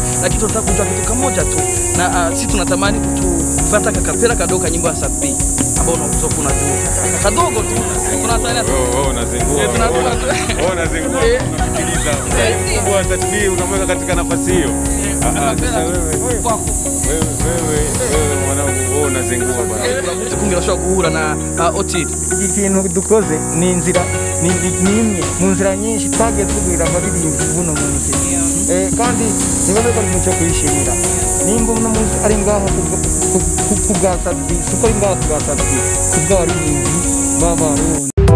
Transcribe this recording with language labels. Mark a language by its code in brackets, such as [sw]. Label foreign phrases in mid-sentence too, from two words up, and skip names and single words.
[sw] Lakini tunataka kujua kitu kimoja tu. Na sisi tunatamani kufuata kakapera kadogo nyimbo ya Sadbi ambao unaweza kunajua. Kadogo tu. Tunatania tu. Unazingua. Unazingua. Unasikiliza. Kwa Sadbi unamweka katika nafasi hiyo. Sasa wewe kwako. Wewe mwanangu unazingua bwana. [rn] Tukungirashwa guhura na Otile. Ikintu dukoze ni inzira ni imwe mu nzira nyinshi twagiye tugwira abaririmbyi buno munsi. Kandi nibaze ko mucyo kwishimira. Nimba uno munsi ari ngaho kubwa Sadbi, suko ari ngaho kubwa Sadbi, kubwa abaririmbyi b'Abarundi.